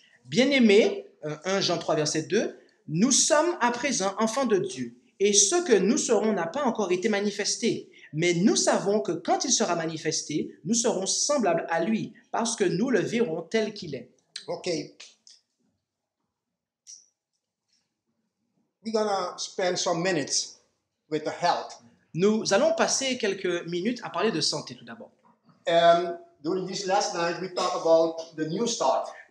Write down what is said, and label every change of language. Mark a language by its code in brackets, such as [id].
[fr] Bien-aimés, 1 Jean 3, verset 2, nous sommes à présent enfants de Dieu, et ce que nous serons n'a pas encore été manifesté. Mais nous savons que quand il sera manifesté, nous serons semblables à lui, parce que nous le verrons tel qu'il est. [en] Okay. We're gonna spend some minutes with the health. [fr] Nous allons passer quelques minutes à parler de santé tout d'abord. [en] During this last night, we talked about the new start.